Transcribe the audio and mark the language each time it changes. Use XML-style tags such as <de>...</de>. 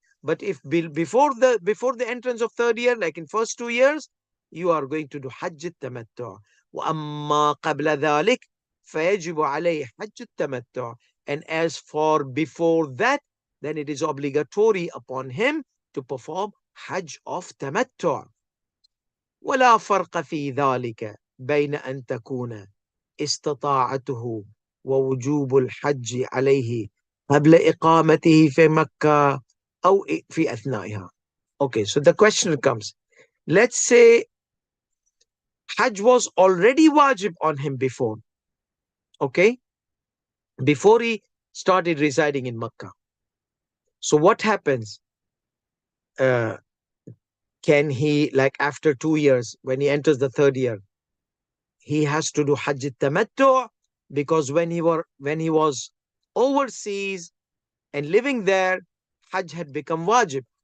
<en>But if before the entrance of 3rd year, like in first 2 years, you are going to do Hajj al-Tamattu.</en> <ar>وَأَمَّا قَبْلَ ذَلِكَ فَيَجِبُ عَلَيْهِ حَجُّ التَّمَتُّعِ.</ar> <en>And as for before that, then it is obligatory upon him to perform Hajj of Tamattu.</en> <ar>ولا فرق في ذلك بين أن تكون استطاعته ووجوب الحج عليه قبل إقامته في مكة أو في أثنائها.</ar> <en>Okay, so the question comes. Let's say Hajj was already wajib on him before, okay? Before he started residing in Makkah. So what happens? Uh, can he, like after 2 years, when he enters the third year, he has to do Hajj Tamattu, because when he was overseas and living there, Hajj had become wajib.</en>